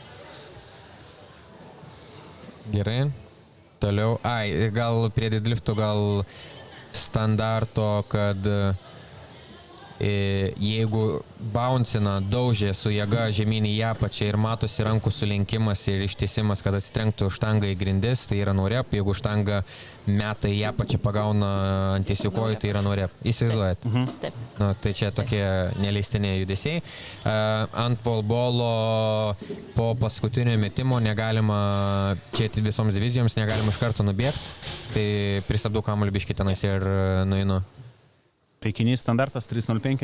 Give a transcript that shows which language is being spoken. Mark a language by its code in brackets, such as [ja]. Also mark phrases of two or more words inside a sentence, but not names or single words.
[lt] Gerai. Toliau. Gal prie deadliftų gal standarto, kad jeigu bouncina, daužė su jėga žemyn į apačią ir matosi rankų sulenkimas ir ištiesimas, kad atsitrenktų štangą į grindis, tai yra [en] no rep. [lt] Jeigu štanga meta į apačią pagauna ant tiesių kojų, tai yra [en] no rep. [lt] Įsivaizduojat? Taip. Nu, tai čia tokie neleistiniai judesiai. Ant wallballo po paskutinio metimo negalima, čia visoms divizijoms negalima iš karto nubėgti, tai pristabdau kamuolį biškį tenais ir nueinu. Taikinys standartas 3.05?